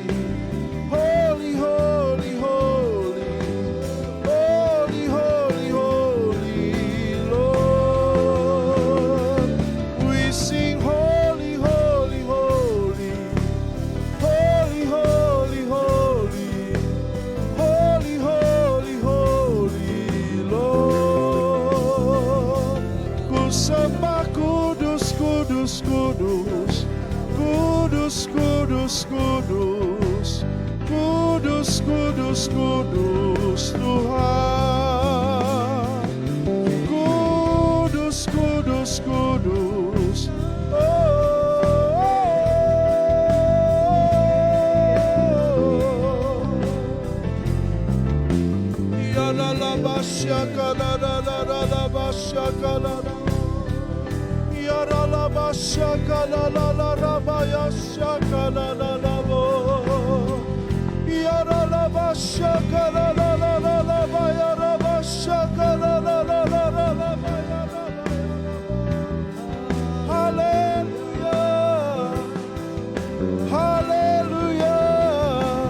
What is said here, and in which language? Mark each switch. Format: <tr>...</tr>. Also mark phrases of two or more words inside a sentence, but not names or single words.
<en>Holy, holy, holy, holy, holy, holy, Lord. We sing holy, holy, holy, holy, holy, holy, holy, holy, holy, Lord.</en> <id>Ku sembah kudus, kudus, kudus, kudus, kudus, kudus, kudus, kudus, kudus Tuhan. Kudus, kudus, kudus. Ya la la basya la la la la la basya la la. Ya la la basya la la la la basya la la la bo. Ya la la basya la la la la la ya la basya la la la la la la ya la.</id> <en>Hallelujah. Hallelujah.</en>